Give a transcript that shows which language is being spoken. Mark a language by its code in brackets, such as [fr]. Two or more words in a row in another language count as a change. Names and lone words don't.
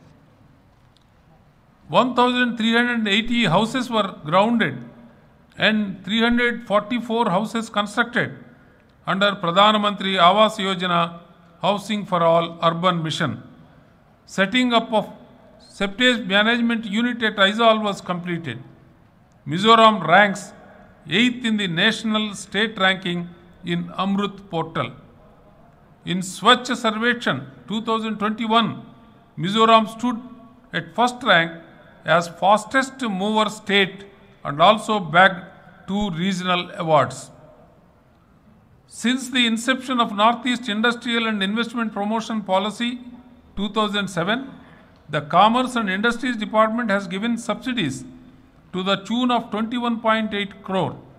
[en] 1,380 houses were grounded and 344 houses constructed under Pradhan Mantri Awas Yojana Housing for All Urban Mission. Setting up of Septage Management Unit at Aizawl was completed. Mizoram ranks 8th in the national state ranking in Amrut portal. In Swachh Sarvechan 2021, Mizoram stood at first rank as fastest mover state and also bagged 2 regional awards. Since the inception of Northeast Industrial and Investment Promotion Policy 2007, the Commerce and Industries Department has given subsidies to the tune of 21.8 crore.